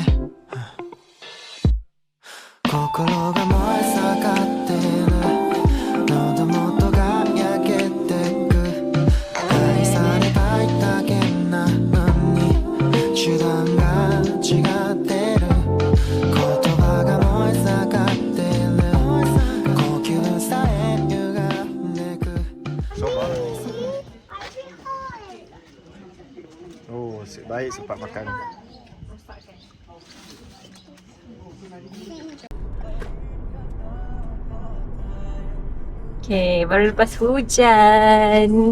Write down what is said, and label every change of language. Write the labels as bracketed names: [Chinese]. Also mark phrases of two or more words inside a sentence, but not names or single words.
[Japanese] 心が燃え盛ってる喉元が焼けてく愛されたいだけなのに手段が違ってる言葉が燃え盛ってる呼吸さえ歪んでく [Malay] Oh, baik sempat makan. Okay, baru lepas hujan.